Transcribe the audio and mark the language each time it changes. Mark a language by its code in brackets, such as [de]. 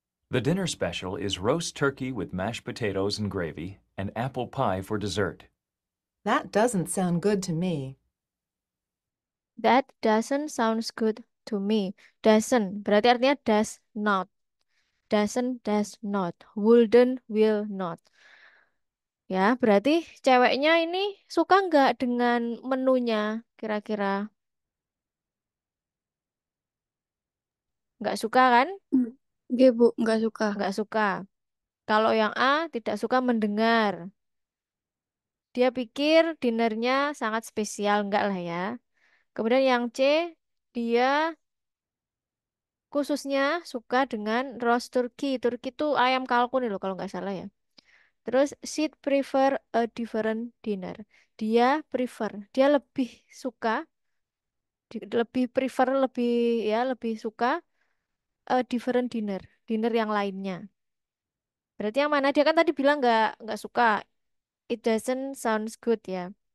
[en] The dinner special is roast turkey with mashed potatoes and gravy and apple pie for dessert. That doesn't sound good to me. That doesn't sounds good to me. Doesn't [id] berarti artinya [en] does not. Doesn't, does not. Wouldn't, will not. [id] Ya, berarti ceweknya ini suka nggak dengan menunya kira-kira? Nggak suka kan? Nggih, Bu, nggak suka. Nggak suka. Kalau yang A tidak suka mendengar. Dia pikir dinernya sangat spesial, enggak lah ya. Kemudian yang C, dia khususnya suka dengan roast turkey. Turkey itu ayam kalkun loh kalau nggak salah ya. Terus [en] she'd prefer a different dinner. [id] Dia prefer, dia lebih suka, lebih prefer, lebih ya lebih suka [en] a different dinner, dinner [id] yang lainnya. Berarti yang mana? Dia kan tadi bilang nggak suka. [en] It doesn't sounds good ya.